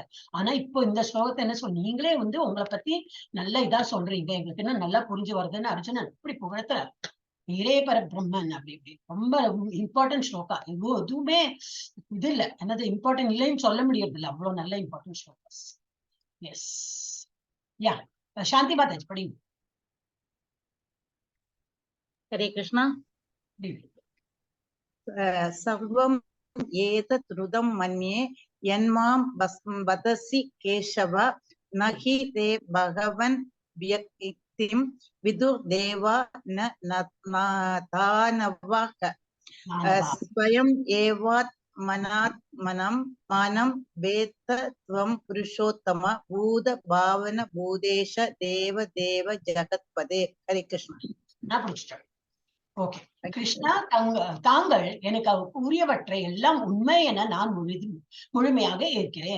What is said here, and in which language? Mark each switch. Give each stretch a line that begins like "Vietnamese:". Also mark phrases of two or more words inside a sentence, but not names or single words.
Tamil: ஆனா இப்போ இந்த ஸ்லோகத்தை என்ன சொல், நீங்களே உங்களை பத்தி நல்ல இதா சொல்றீங்க, எங்களுக்கு என்ன நல்லா புரிஞ்சு வருதுன்னு அர்ஜுனன் இப்படி புகழ்த்துற. நீரே பரபிரம்மன் அப்படி இப்படி ரொம்ப இம்பார்ட்டன்ட் ஸ்லோகா. எதுவுமே இது இல்ல, என்னது இம்பார்ட்டன்ட் இல்லைன்னு சொல்ல முடியாது இல்ல, அவ்வளவு நல்ல இம்பார்ட்டன்ட் ஸ்லோகாஸ்.
English: yes ya
Tamil: சாந்தி மாதாஜி படிங்க.
Sanskrit: हरे कृष्णा. सर्वं एतत् ऋदं मन्ये यन्मां वदसि केशव न हि ते भगवन् व्यक्तिं विदुर्देवा न दानवः स्वयं एवात् मनात्मनम् मानम् वेत्थ त्वम् पुरुषोत्तम भूत भावन भूतेश देव देव जगत्पते. ஹரே கிருஷ்ணா.
Tamil: நான் பிடிச்சிட்டேன். ஓகே கிருஷ்ணா, தாங்கள் எனக்கு உரியவற்றை எல்லாம் உண்மை என நான் முழுமையாக ஏற்கிறேன்.